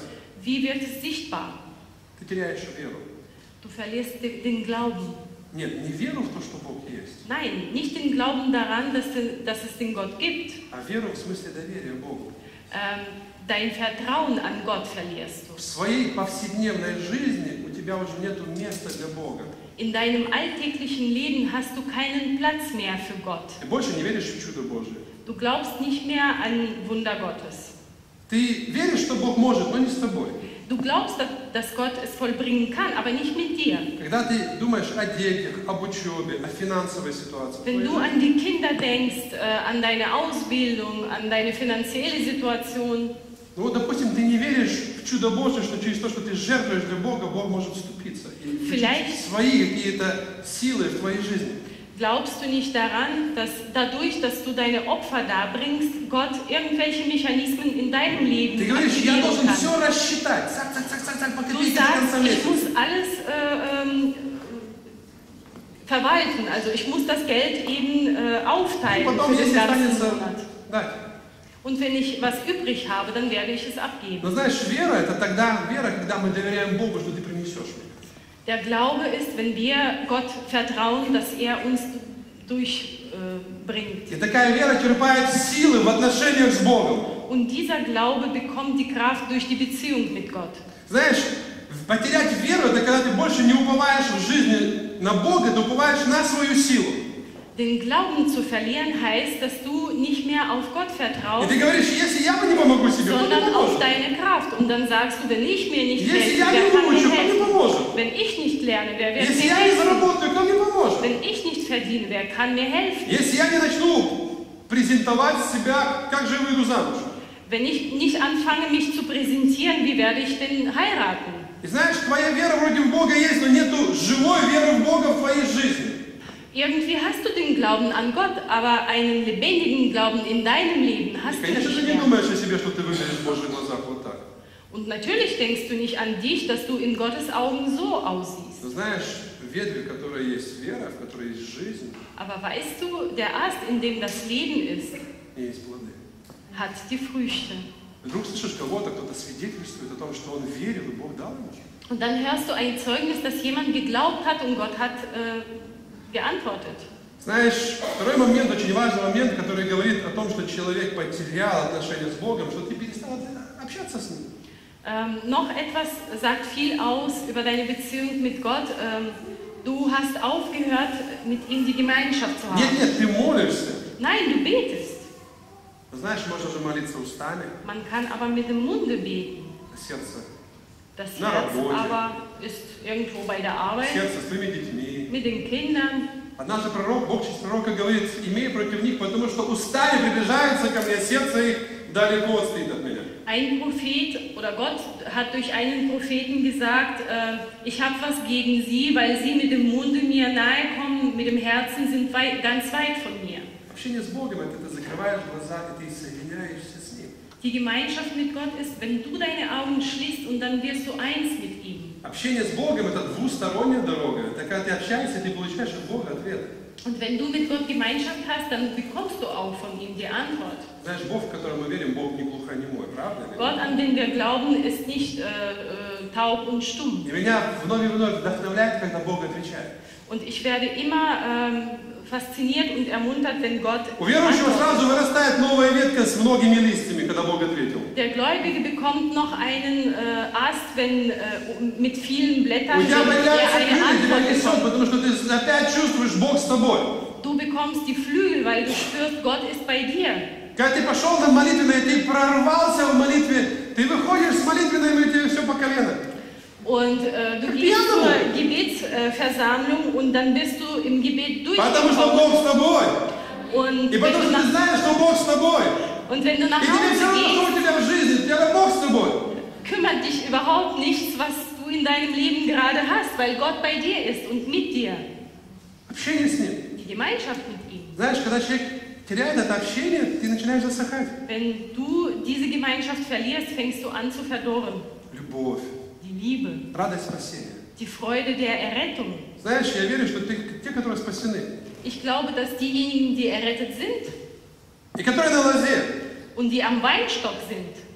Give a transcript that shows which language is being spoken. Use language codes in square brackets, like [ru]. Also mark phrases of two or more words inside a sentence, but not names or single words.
[de] Wie wird es sichtbar? [ru] Ты теряешь веру. [de] Du verlierst den Glauben. [ru] Нет, не веру в то, что Бог есть, [de] Nein, nicht den Glauben daran, dass es den Gott gibt. [ru] а веру в смысле доверия Богу. [de] Dein Vertrauen an Gott verlierst [ru] В [de] du. [ru] своей повседневной жизни у тебя уже нет места для Бога. [de] In deinem alltäglichen Leben hast du keinen Platz mehr für Gott. [ru] Ты больше не веришь в чудо Божие. [de] Du glaubst nicht mehr an Wunder Gottes. [ru] Ты веришь, что Бог может, но не с тобой. [de] Du glaubst, dass Gott es vollbringen kann, aber nicht mit dir. [ru] Когда ты думаешь о детях, об учебе, о финансовой ситуации, [de] Wenn du an die Kinder denkst, an deine Ausbildung, an deine finanzielle Situation, [ru] ну вот, допустим, ты не веришь в чудо Божие, что через то, что ты жертвуешь для Бога, Бог может вступиться и включить свои какие-то силы в твоей жизни. [de] glaubst du nicht daran, dass dadurch, dass du deine Opfer darbringst, Gott irgendwelche Mechanismen in deinem Leben [ru] Ты говоришь, я [de] aktivieren [ru] должен [de] kann? [ru] все рассчитать, цак, по [de] Du [ru] копейке до конца [de] sagst, ich [ru] месяца. [de] muss alles verwalten, also ich muss das Geld eben aufteilen [ru] Потом, [de] für den [ru] если [de] ganzen [ru] останется, [de] Monat. [ru] дать. [de] Und wenn ich was übrig habe, dann werde ich es abgeben. [ru] Но знаешь, вера это тогда вера, когда мы доверяем Богу, что ты принесешь. [de] Der Glaube ist, wenn wir Gott vertrauen, dass er uns durchbringt. [ru] И такая вера черпает силы в отношениях с Богом. [de] Und dieser Glaube bekommt die Kraft durch die Beziehung mit Gott. [ru] Знаешь, потерять веру, это когда ты больше не уповаешь в жизни на Бога, ты уповаешь на свою силу. [de] Den Glauben zu verlieren heißt, dass du nicht mehr auf Gott [ru] И [de] vertraust, [ru] ты говоришь, если я бы не помогу себе, кто мне [de] sondern auf [ru] поможет? [de] deine Kraft. Und dann sagst du, wenn ich mir nicht [ru] Если [de] helfe, [ru] я [de] wer [ru] не [de] kann mir [ru] выучу, кто мне [de] helfen? [ru] поможет? [de] Wenn ich nicht lerne, wer wird [ru] Если [de] mir [ru] я не [de] helfen? [ru] заработаю, кто мне поможет? [de] Wenn ich nicht verdiene, wer kann mir helfen? [ru] Если я не начну презентовать себя, как же я выйду замуж? [de] Wenn ich nicht anfange, mich zu präsentieren, wie werde ich denn heiraten? [ru] И знаешь, твоя вера вроде в Бога есть, но нету живой веры в Бога в твоей жизни. [de] Irgendwie hast du den Glauben an Gott, aber einen lebendigen Glauben in deinem Leben hast du [ru] Конечно, ты [de] nicht [ru] не [de] mehr. [ru] думаешь о себе, что ты выглядишь в Божьих глазах вот так. [de] Und natürlich denkst du nicht an dich, dass du in Gottes Augen so aussiehst. [ru] Но знаешь, в ветви, в которой есть вера, в которой есть жизнь, [de] Aber weißt du, der Ast, in dem das Leben ist, [ru] есть плоды. [de] hat die Früchte. [ru] Вдруг слышишь кого-то, кто-то свидетельствует о том, что он верил, и Бог дал ему. [de] Und dann hörst du ein Zeugnis, dass jemand geglaubt hat und Gott hat geantwortet. [ru] Знаешь, второй момент, очень важный момент, который говорит о том, что человек потерял отношения с Bogом, что ты перестал общаться с Ним. [de] Noch etwas sagt viel aus über deine Beziehung mit Gott. Du hast aufgehört, mit ihm die Gemeinschaft zu haben. [ru] Нет, нет, ты молишься. [de] Nein, du betest. [ru] Знаешь, можно же молиться устами, [de] Man kann aber mit dem Munde beten. [ru] сердце, [de] Das Na, Herz [ru] Работе. [de] aber ist irgendwo bei der Arbeit, [ru] сердце с твоими детьми. [de] mit den Kindern. [ru] Однажды пророк, Бог через пророка говорит, имей против них, потому что устами приближаются ко мне, сердце их далеко отстоит от меня. [de] Ein Prophet oder Gott hat durch einen Propheten gesagt, ich habe was gegen sie, weil sie mit dem Munde mir nahe kommen, mit dem Herzen sind ganz weit von mir. [ru] Общение с Богом, это ты закрываешь глаза, и ты соединяешься с Ним. [de] Die Gemeinschaft mit Gott ist, wenn du deine Augen schließt und dann wirst du eins mit ihm. [ru] Общение с Богом – это двусторонняя дорога. Это когда ты общаешься, ты получаешь от Бога ответ. [de] Und wenn du mit Gott Gemeinschaft hast, dann bekommst du auch von ihm die Antwort. [ru] Знаешь, Бог, в котором мы верим, Бог не глухонемой, правда? [de] Gott, an den wir glauben, ist nicht taub und stumm. [ru] И меня вновь и вновь вдохновляет, когда Бог отвечает. [de] Und ich werde immer fasziniert und ermuntert, wenn Gott [ru] У верующего [de] antwortet. [ru] сразу вырастает новая ветка с многими листьями, когда Бог ответил. [de] Der Gläubige bekommt noch einen Ast, wenn mit vielen Blättern, [ru] У тебя [de] wenn er [ru] появляется [de] eine [ru] крылья, тебя [de] Antwort [ru] несет, [de] bekommt. [ru] потому что ты опять чувствуешь Бог с тобой. [de] Du bekommst die Flügel, weil du spürst, Gott ist bei dir. [ru] Когда ты пошел на молитвенное, ты прорвался в молитве, ты выходишь с молитвенным, и тебе все по колено. [de] Und du gehst zur Gebetsversammlung und dann bist du im Gebet [ru] Потому что [de] durchgekommen. [ru] Бог с тобой. [de] Und [ru] И потому что ты знаешь, что Бог с тобой. [de] wenn du nach [ru] И тебе все [de] Hause [ru] равно, что у [de] gehst, [ru] тебя в жизни, у тебя Бог с тобой. [de] kümmert dich überhaupt nichts, was du in deinem Leben gerade hast, weil Gott bei dir ist und mit dir. [ru] Общение с Ним. [de] Die Gemeinschaft mit ihm. [ru] Знаешь, когда человек теряет это общение, ты начинаешь засыхать. [de] Wenn du diese Gemeinschaft verlierst, fängst du an zu verdorren. [ru] Любовь, [de] Die Liebe, [ru] радость спасения. [de] die Freude der Errettung. [ru] Знаешь, я верю, что те, которые спасены, [de] Ich glaube, dass diejenigen, die errettet sind [ru] и которые на лозе, [de] und die am Weinstock sind,